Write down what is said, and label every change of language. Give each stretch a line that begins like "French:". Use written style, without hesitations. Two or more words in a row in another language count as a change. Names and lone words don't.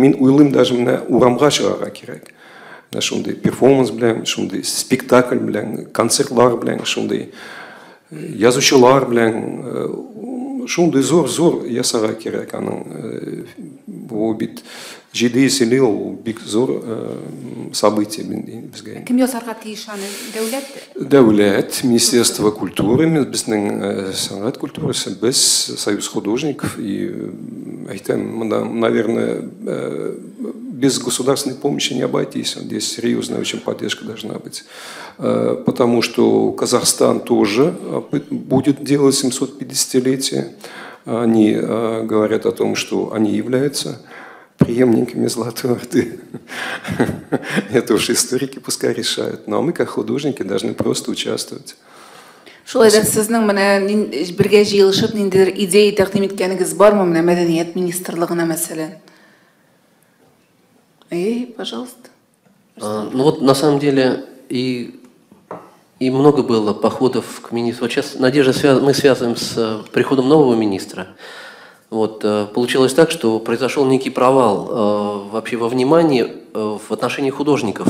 Tatar: Мин уйлыйм, даже менә урамга чыгарга кирәк. Шундый перформанс белән, шундый спектакль белән, концертлар белән, шундый язучылар белән, шундый зор ясарга кирәк аның. Бу бит 7 ел ул бик зор событие безгә. Кем ясарга тиеш аны? Дәүләт?
Russian: Дәүләт, Министерство культуры,
Tatar: безнең сәнгать культурасы,
Russian: без Союз художников и наверное, без государственной помощи не обойтись. Здесь серьезная очень поддержка должна быть. Потому что Казахстан тоже будет делать 750-летие. Они говорят о том, что они являются преемниками Золотой Орды. Это уж историки пускай решают. Но мы, как художники, должны просто участвовать.
Tatar: Шулай да сезнең менә бергә җыелышып ниндидер идея тәкъдим иткәнегез бармы менә мәдәният министрлыгына мәсәлән?
Russian: Пожалуйста. Ну вот на самом деле и много было походов к министру. Вот сейчас, Надежда, мы связываем с приходом нового министра. Вот, получилось так, что произошел некий провал вообще во внимании в отношении художников.